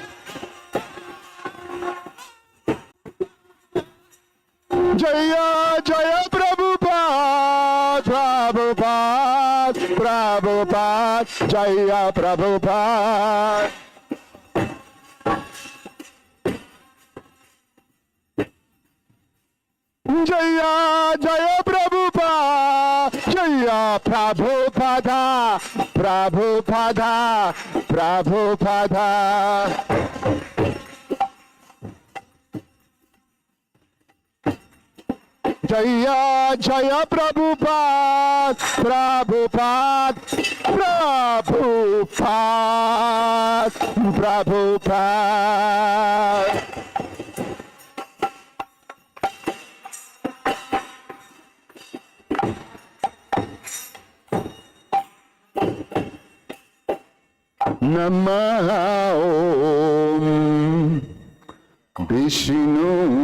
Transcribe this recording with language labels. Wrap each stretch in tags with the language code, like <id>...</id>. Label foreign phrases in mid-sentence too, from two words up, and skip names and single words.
<bn>জয় জয় প্রভুপাদ প্রভুপাদ প্রভুপাদ জয় প্রভুপাদ জয় জয় প্রভুপাদ জয় প্রভুপাদা প্রভুপাদা প্রভুপাদা জয় জয় প্রভুপাদ, প্রভুপাদ, প্রভুপাদ, প্রভুপাদ.</bn> <sa>नमः ॐ विष्णु</sa>